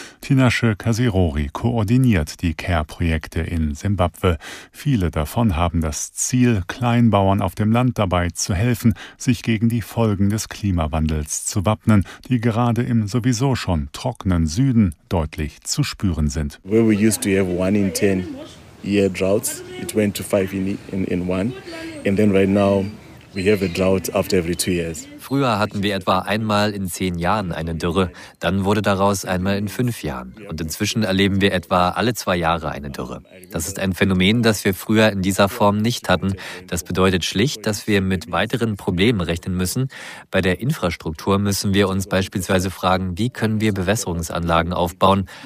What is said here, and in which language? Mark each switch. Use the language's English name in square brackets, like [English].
[German] Tinashe Kasirori koordiniert die Care-Projekte in Simbabwe. Viele davon haben das das Ziel, Kleinbauern auf dem Land dabei zu helfen, sich gegen die Folgen des Klimawandels zu wappnen, die gerade im sowieso schon trockenen Süden deutlich zu spüren sind. [English] Where we used to have 1 in 10 year droughts, it went to 5 in 1. And then right now we have a drought after every 2 years. [German] Früher hatten wir etwa einmal in 10 Jahren eine Dürre, dann wurde daraus einmal in 5 Jahren. Und inzwischen erleben wir etwa alle 2 Jahre eine Dürre. Das ist ein Phänomen, das wir früher in dieser Form nicht hatten. Das bedeutet schlicht, dass wir mit weiteren Problemen rechnen müssen. Bei der Infrastruktur müssen wir uns beispielsweise fragen, wie können wir Bewässerungsanlagen aufbauen?